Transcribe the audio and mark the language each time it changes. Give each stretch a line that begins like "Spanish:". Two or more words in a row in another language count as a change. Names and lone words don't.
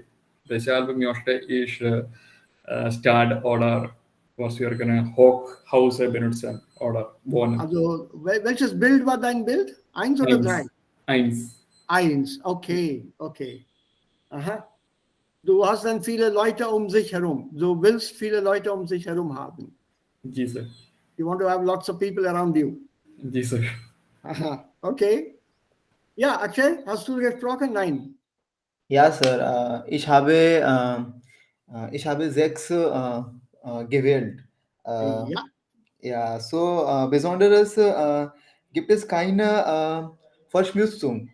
German: Deshalb möchte ich Start oder was wir können Hochhaus benutzen oder wohnen. Also, welches Bild war dein Bild? 1 oder 3? Eins. 1, okay. Aha. Du hast dann viele Leute um sich herum. Du willst viele Leute um sich herum haben. Diese.
English: You want to have lots of people around you.
Hindi: जी सर.
German: Aha, okay. Ja, Akshay, hast du gesprochen? Nein. Ja, Sir. Ich habe 6 gewählt. Ja. Ja, so Besonderes gibt es keine Verschmutzung.